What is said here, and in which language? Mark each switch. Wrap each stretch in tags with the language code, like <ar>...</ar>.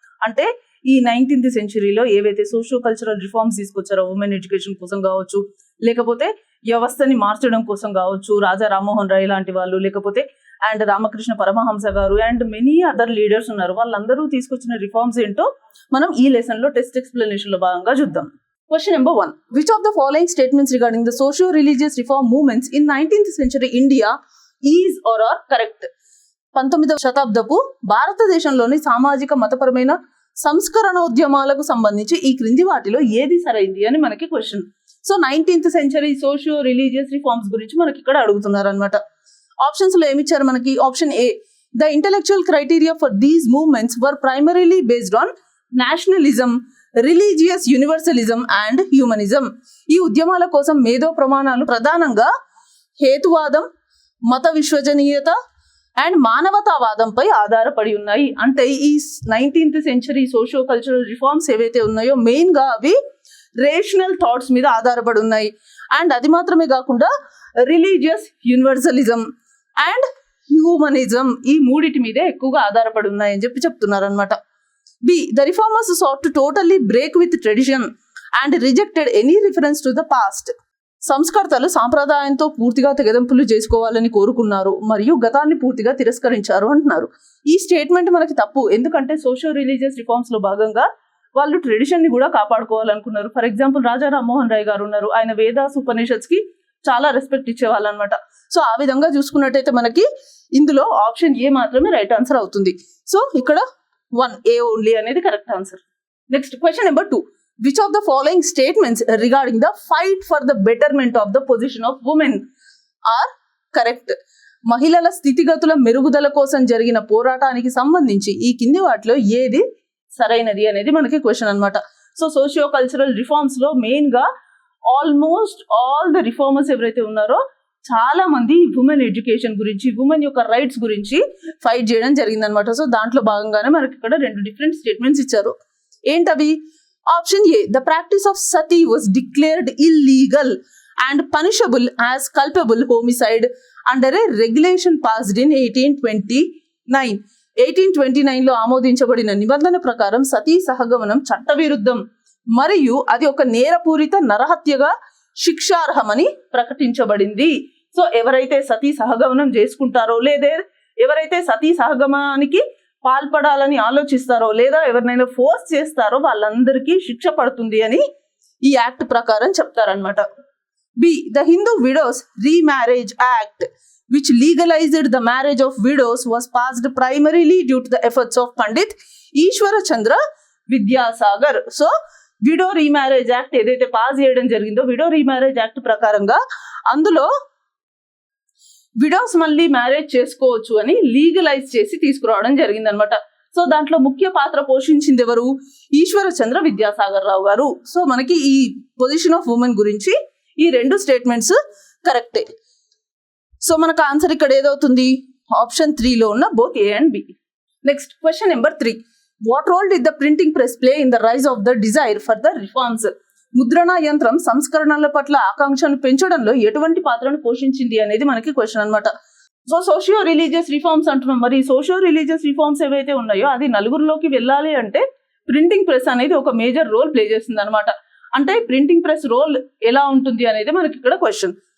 <te>అంటే ఈ 19th సెంచరీలో ఏవైతే సోషియో కల్చరల్ రిఫార్మ్స్ తీసుకొచ్చారో, ఉమెన్ ఎడ్యుకేషన్ కోసం కావచ్చు, లేకపోతే వ్యవస్థని మార్చడం కోసం కావచ్చు, రాజా రామ్మోహన్ రాయ్ లాంటి వాళ్ళు, లేకపోతే అండ్ రామకృష్ణ పరమహంస గారు</te> <en>and many other leaders</en> <te>ఉన్నారు. వాళ్ళందరూ తీసుకొచ్చిన రిఫార్మ్స్ ఏంటో మనం ఈ లెసన్ లో టెస్ట్ ఎక్స్ప్లెనేషన్ లో భాగంగా చూద్దాం.</te> <en>Question number 1. Which of the following statements regarding the socio-religious reform movements in 19th century India is or are correct?</en> <te>19వ శతాబ్దపు భారతదేశంలోని సామాజిక మతపరమైన సంస్కరణోద్యమాలకు సంబంధించి ఈ క్రింది వాటిలో ఏది సరైంది అని మనకి question. So 19th century socio religious reforms గురించి మనకి ఇక్కడ అడుగుతున్నారు అనమాట. ఆప్షన్స్ లో ఏమిచ్చారు మనకి?</te> <en>Option A, the intellectual criteria for these movements were primarily based on nationalism, religious universalism and humanism.</en> <te>ఈ ఉద్యమాల కోసం మేధో ప్రమాణాలు ప్రధానంగా హేతువాదం, మత విశ్వసనీయత అండ్ మానవతావాదంపై ఆధారపడి ఉన్నాయి. అంటే ఈ 19th century socio cultural reforms ఏవైతే ఉన్నాయో మెయిన్ గా అవి రేషనల్ థాట్స్ మీద ఆధారపడి ఉన్నాయి. అండ్ అది మాత్రమే కాకుండా రిలీజియస్ యూనివర్సలిజం అండ్ హ్యూమనిజం ఈ మూడిటి మీదే ఎక్కువగా ఆధారపడి ఉన్నాయని చెప్తున్నారు అనమాట.</te> <en>B. The reformers sought to totally break with tradition and rejected any reference to the past.</en> <te>సంస్కర్తలు సాంప్రదాయంతో పూర్తిగా తెగదెంపులు చేసుకోవాలని కోరుకున్నారు మరియు గతాన్ని పూర్తిగా తిరస్కరించారు అంటున్నారు. ఈ స్టేట్మెంట్ మనకి తప్పు. ఎందుకంటే సోషియో రిలీజియస్ రిఫార్మ్స్ లో భాగంగా వాళ్ళు ట్రెడిషన్ ని కూడా కాపాడుకోవాలనుకున్నారు. ఫర్ ఎగ్జాంపుల్ రాజా రామ్మోహన్ రాయ్ గారు ఉన్నారు. ఆయన వేదాస్ ఉపనిషత్స్ కి చాలా రెస్పెక్ట్ ఇచ్చేవాళ్ళు అనమాట. సో ఆ విధంగా చూసుకున్నట్టయితే మనకి ఇందులో ఆప్షన్ ఏ మాత్రమే రైట్ ఆన్సర్ అవుతుంది. సో ఇక్కడ 1A only అనేది correct answer. Next question number 2.</te> <en>Which of the following statements regarding the fight for the betterment of the position of women are correct?</en> <te>మహిళల స్థితిగతుల మెరుగుదల కోసం జరిగిన పోరాటానికి సంబంధించి ఈ కింది వాటిలో ఏది సరైనది అనేది మనకి క్వశ్చన్ అనమాట. సో సోషియో కల్చరల్ రిఫార్మ్స్ లో మెయిన్ గా ఆల్మోస్ట్ ఆల్ ద రిఫార్మర్స్ ఎవరైతే ఉన్నారో చాలా మంది ఉమెన్ ఎడ్యుకేషన్ గురించి, ఉమెన్ యొక్క రైట్స్ గురించి ఫైట్ చేయడం జరిగిందనమాట. సో దాంట్లో భాగంగానే మనకి ఇక్కడ 2 డిఫరెంట్ స్టేట్మెంట్స్ ఇచ్చారు. ఏంటవి?</te> <en>Option A, the practice of sati was declared illegal and punishable as culpable homicide under a regulation passed in 1829.</en> <te>1829 లో ఆమోదించబడిన నిబంధన ప్రకారం సతీ సహగమనం చట్టవిరుద్ధం మరియు అది ఒక నేరపూరిత నరహత్యగా శిక్షార్హమని ప్రకటించబడింది. సో ఎవరైతే సతీ సహగమనం చేసుకుంటారో, లేదా ఎవరైతే సతీ సహగమనానికి పాల్పడాలని ఆలోచిస్తారో, లేదా ఎవరినైనా ఫోర్స్ చేస్తారో వాళ్ళందరికీ శిక్ష పడుతుంది అని ఈ యాక్ట్ ప్రకారం చెప్తారనమాట.</te> <en>B, the Hindu widows remarriage act which legalized the marriage of widows was passed primarily due to the efforts of Pandit Ishwara Chandra Vidyasagar.</en> <te>So widow remarriage act ఏదైతే పాస్ చేయడం జరిగిందో, విడో రీమ్యారేజ్ యాక్ట్ ప్రకారంగా అందులో widows మళ్ళీ marriage చేసుకోవచ్చు అని legalise చేసి తీసుకురావడం జరిగింది అనమాట. సో దాంట్లో ముఖ్య పాత్ర పోషించింది ఎవరు? ఈశ్వర చంద్ర విద్యాసాగర్ రావు గారు. సో మనకి ఈ పొజిషన్ ఆఫ్ ఉమెన్ గురించి ఈ 2 స్టేట్మెంట్స్ కరెక్టే. సో మనకు ఆన్సర్ ఇక్కడ ఏదవుతుంది? ఆప్షన్ 3 లో ఉన్న both ఏ and B. Next question number 3.</te> <en>What role did the printing press play in the rise of the desire for the reforms?</en> <te>ముద్రణ యంత్రం సంస్కరణల పట్ల ఆకాంక్షను పెంచడంలో ఎటువంటి పాత్రను పోషించింది అనేది మనకి క్వశ్చన్ అనమాట. సో సోషియో రిలీజియస్ రిఫార్మ్స్ అంటున్నాం. మరి సోషియో రిలీజియస్ రిఫార్మ్స్ ఏవైతే ఉన్నాయో అది నలుగురిలోకి వెళ్ళాలి అంటే ప్రింటింగ్ ప్రెస్ అనేది ఒక మేజర్ రోల్ ప్లే చేస్తుంది అనమాట. అంటే ప్రింటింగ్ ప్రెస్ రోల్ ఎలా ఉంటుంది అనేది మనకి ఇక్కడ క్వశ్చన్.</te>